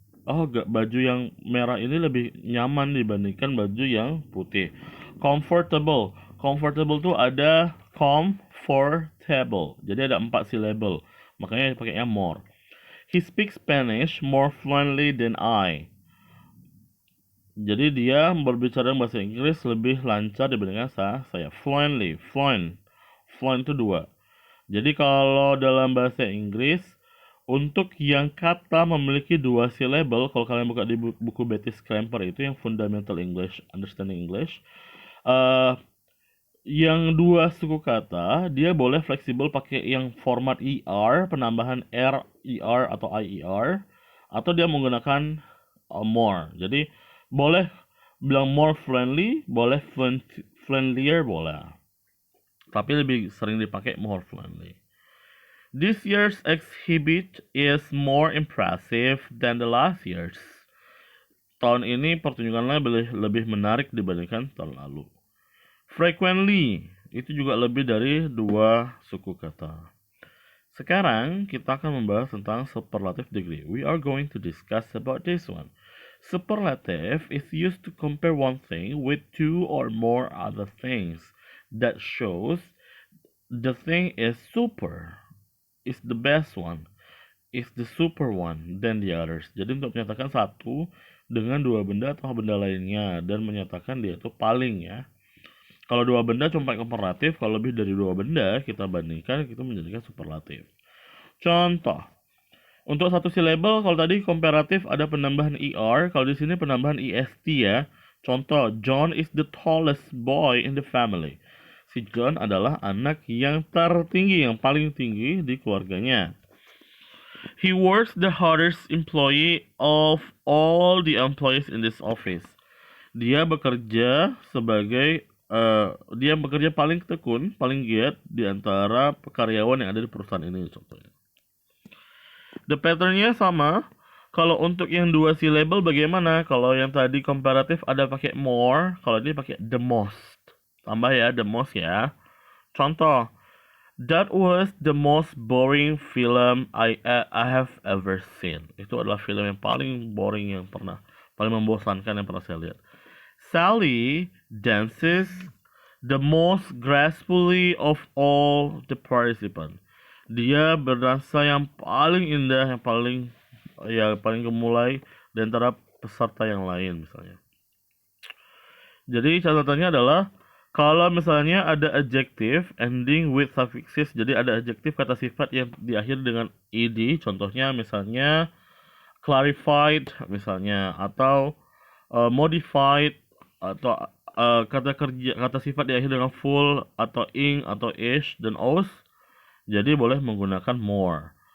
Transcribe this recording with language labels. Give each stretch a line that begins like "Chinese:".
Indonesian: Oh, baju yang merah ini lebih nyaman dibandingkan baju yang putih. Comfortable. Comfortable tuh ada comfortable. Jadi ada 4 syllable. Makanya pakainya more.
English: He speaks Spanish more fluently than I.
Indonesian: Jadi dia berbicara bahasa Inggris lebih lancar dibandingkan saya. Fluently. Fluent itu 2. Jadi kalau dalam bahasa Inggris, untuk yang kata memiliki 2 syllable, kalau kalian buka di buku Betty Scramper itu yang Fundamental English, Understanding English, yang 2 suku kata, dia boleh fleksibel pakai yang format er, penambahan er atau ier, atau dia menggunakan more. Jadi boleh bilang more friendly, boleh friendlier, boleh. Tapi lebih sering dipakai more friendly.
English: This year's exhibit is more impressive than the last year's.
Indonesian: Tahun ini pertunjukannya lebih menarik dibandingkan tahun lalu. Frequently itu juga lebih dari 2 suku kata. Sekarang kita akan membahas tentang superlative degree.
English: We are going to discuss about this one. Superlative is used to compare one thing with 2 or more other things. That shows the thing is super, is the best one, is the super one than the others.
Indonesian: Jadi untuk menyatakan satu dengan 2 benda atau benda lainnya dan menyatakan dia itu paling ya. Kalau 2 benda cuma pakai komparatif, kalau lebih dari 2 benda kita bandingkan, itu menjadikan superlatif. Contoh, untuk satu syllable kalau tadi komparatif ada penambahan er, kalau di sini penambahan est ya.
English: Contoh, John is the tallest boy in the family.
Indonesian: Si John adalah anak yang tertinggi, yang paling tinggi di keluarganya.
English: He works the hardest employee of all the employees in this office.
Indonesian: Dia bekerja paling tekun, paling giat di antara karyawan yang ada di perusahaan ini contohnya. The patternnya sama. Kalau untuk yang 2 syllable bagaimana? Kalau yang tadi komparatif ada pakai more, kalau ini pakai the most. Tambah ya the most ya. Contoh,
English: that was the most boring film I have ever seen.
Indonesian: Itu adalah film yang paling boring yang paling membosankan yang pernah saya lihat.
English: Sally dances the most gracefully of all the participants.
Indonesian: Dia berdansa yang paling indah, yang paling gemulai di antara peserta yang lain misalnya. Jadi catatannya adalah kalau misalnya ada adjective ending with suffixes, jadi ada adjektif kata sifat yang diakhiri dengan ed, contohnya misalnya clarified misalnya, atau modified, atau kata sifat diakhiri dengan full atau ing atau ish dan os, jadi boleh menggunakan more.